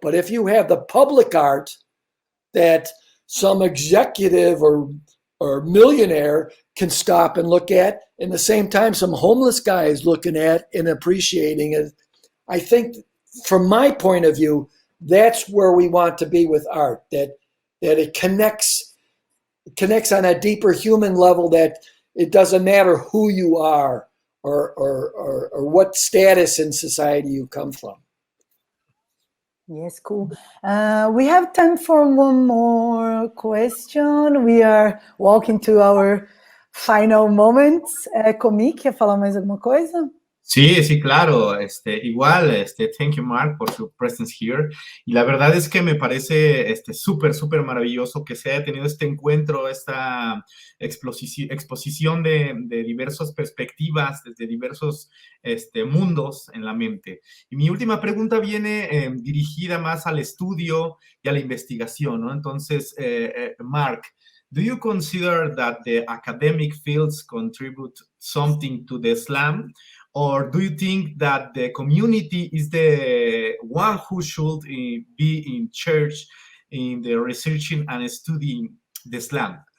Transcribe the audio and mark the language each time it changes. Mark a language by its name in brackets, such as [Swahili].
[English] But if you have the public art that some executive or millionaire can stop and look at, and the same time some homeless guy is looking at and appreciating it, I think from my point of view, that's where we want to be with art, that it connects on a deeper human level, that it doesn't matter who you are or what status in society you come from. Yes, cool. We have time for one more question. We are walking to our final moments. [Portuguese] Comikk, ¿quer falar mais alguma coisa? [Spanish] Sí, claro. Igual, [English] thank you, [Spanish] Marc, por su [English] presence here. [Spanish] Y la verdad es que me parece súper maravilloso que se haya tenido este encuentro, esta exposición de diversas perspectivas, desde diversos mundos en la mente. Y mi última pregunta viene dirigida más al estudio y a la investigación, ¿no? Entonces, [English] Marc, do you consider that the academic fields contribute something to the slam? Or do you think that the community is the one who should be in charge in the researching and studying the slam?